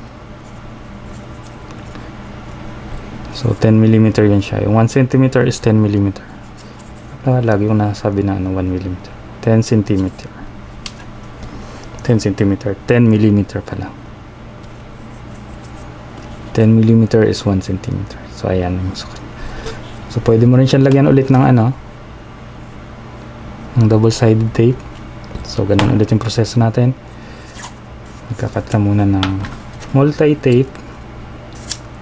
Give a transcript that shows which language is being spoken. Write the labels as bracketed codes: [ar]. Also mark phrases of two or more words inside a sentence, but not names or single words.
[tl] So, 10mm yan siya. Yung 1cm is 10mm. Lagi ko nasabi na 1mm. 10cm. 10cm. 10mm pala. 10mm is 1cm. So, ayan yung sukat. So, pwede mo rin siyang lagyan ulit ng ng [en] double-sided tape. [tl] So, ganun ulit yung proseso natin. Magkakat ka muna ng multi-tape.